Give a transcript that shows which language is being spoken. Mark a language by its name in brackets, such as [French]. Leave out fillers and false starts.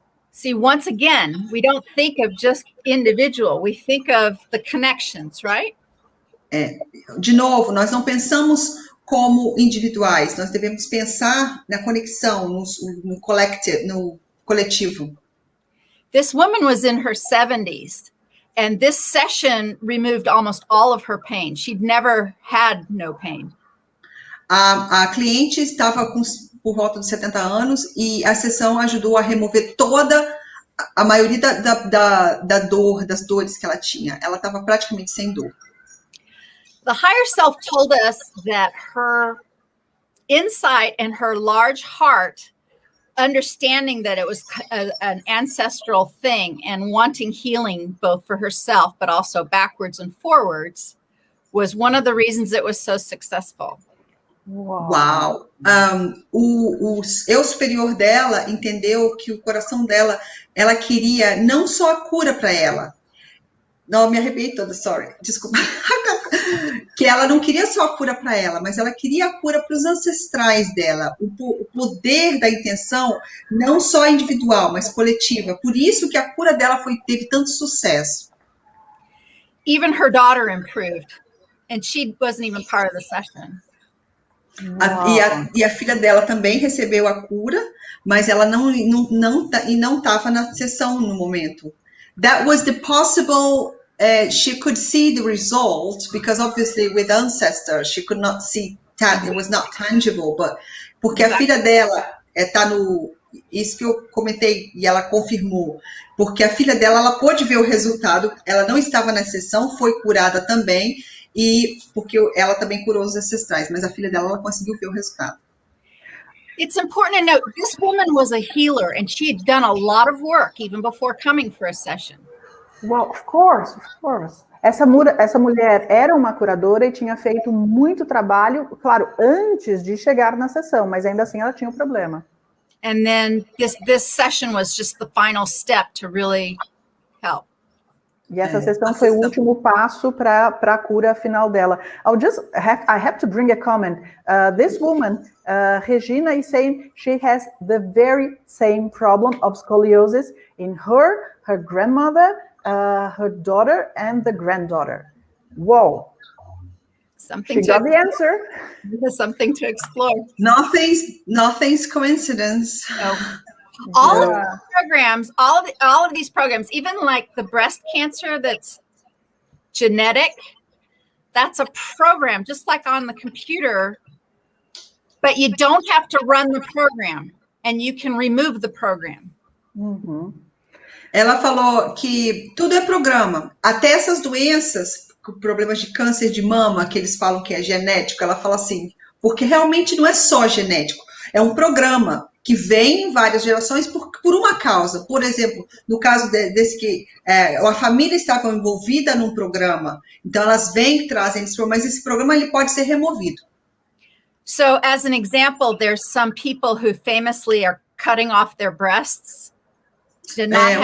[English] See, once again, we don't think of just individual, we think of the connections, right? [Portuguese] De novo, nós não pensamos como individuais, nós devemos pensar na conexão, no coletivo. [English] This woman was in her 70s, And this session removed almost all of her pain. She'd never had no pain. [Portuguese] A cliente estava por volta dos 70 anos e a sessão ajudou a remover toda a maioria da dor, das dores que ela tinha. Ela estava praticamente sem dor. [English] The higher self told us that her insight and her large heart, understanding that it was an ancestral thing and wanting healing both for herself, but also backwards and forwards, was one of the reasons it was so successful. Uau! [Portuguese] O eu superior dela entendeu que o coração dela, ela queria não só a cura para ela. Não, me arrepiei toda, sorry, desculpa. Que ela não queria só a cura para ela, mas ela queria a cura para os ancestrais dela. O poder da intenção, não só individual, mas coletiva. Por isso que a cura dela teve tanto sucesso. [English] Even her daughter improved, and she wasn't even part of the session. [Portuguese] E a filha dela também recebeu a cura, mas ela não estava na sessão no momento. [English] That was the possible. She could see the result because obviously with ancestors she could not see that it was not tangible, but [Portuguese] porque a filha dela está no isso que eu comentei e ela confirmou, porque a filha dela ela pôde ver o resultado, ela não estava na sessão, foi curada também e porque ela também curou os ancestrais, mas a filha dela ela conseguiu ver o resultado. [English] It's important to note this woman was a healer and she had done a lot of work even before coming for a session. Well, of course. [Portuguese] Essa mulher era uma curadora e tinha feito muito trabalho, claro, antes de chegar na sessão, mas ainda assim ela tinha um problema. [English] And then this session was just the final step to really help. [Portuguese] E essa sessão foi o último passo para a cura final dela. [English] I have to bring a comment. This woman, Regina, is saying she has the very same problem of scoliosis in her grandmother, her daughter, and the granddaughter. Whoa. She got the answer. Something to explore. Nothing's coincidence. No. All of the programs, all of these programs, even like the breast cancer that's genetic, that's a program, just like on the computer, but you don't have to run the program, and you can remove the program. Mm-hmm. [Portuguese] Ela falou que tudo é programa, até essas doenças, problemas de câncer de mama, que eles falam que é genético, ela fala assim, porque realmente não é só genético, é um programa que vem em várias gerações por uma causa. Por exemplo, no caso desse que a família estava envolvida num programa, então elas vêm e trazem esse programa, mas esse programa ele pode ser removido. [English] So, as an example, there's some people who famously are cutting off their breasts to not